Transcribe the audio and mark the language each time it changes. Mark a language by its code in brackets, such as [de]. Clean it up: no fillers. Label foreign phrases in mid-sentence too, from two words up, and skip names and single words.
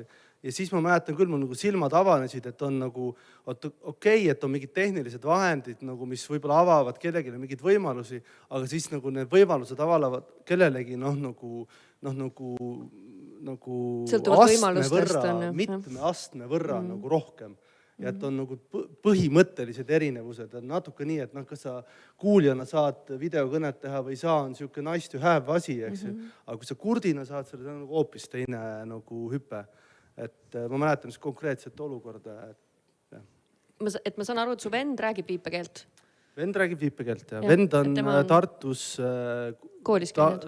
[et] Ja siis ma mäletan küll, mul nagu silmad avanesid, et on nagu okei, et on mingid tehnilised vahendid, nagu, mis võib-olla avavad kellelegi mingeid võimalusi, aga siis nagu need võimalused avavad kellelegi mitme astme võrra nagu rohkem. Ja et on nagu põhimõttelised erinevused. On natuke nii, et kas sa kuuljana saad videokõnet teha või saa, on siuke [en] nice to have [et] asi, eks. Aga kui sa kurdina saad, see on nagu hoopis teine nagu hüpe. Et ma mäletan konkreetset olukorda. Et ma saan aru, et su vend räägib viipekeelt? Vend räägib viipekeelt, ja. Vend on Tartus koolis käinud?